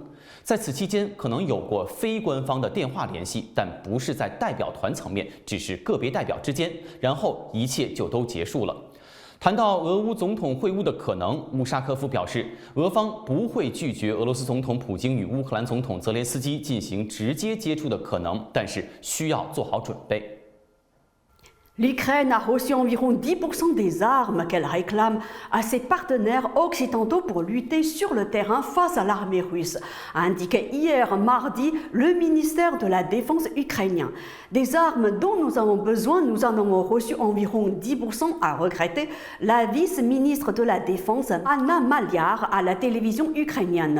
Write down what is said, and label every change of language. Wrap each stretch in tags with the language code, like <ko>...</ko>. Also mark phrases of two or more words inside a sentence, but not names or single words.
<zh>在此期间，可能有过非官方的电话联系，但不是在代表团层面，只是个别代表之间，然后一切就都结束了。谈到俄乌总统会晤的可能，乌沙科夫表示，俄方不会拒绝俄罗斯总统普京与乌克兰总统泽连斯基进行直接接触的可能，但是需要做好准备。</zh> <fr>L'Ukraine a reçu environ 10% des armes qu'elle réclame à ses partenaires occidentaux pour lutter sur le terrain face à l'armée russe, a indiqué hier mardi le ministère de la Défense ukrainien. Des armes dont nous avons besoin, nous en avons reçu environ 10%, a regretté la vice-ministre de la Défense Anna Maliar à la télévision ukrainienne.</fr>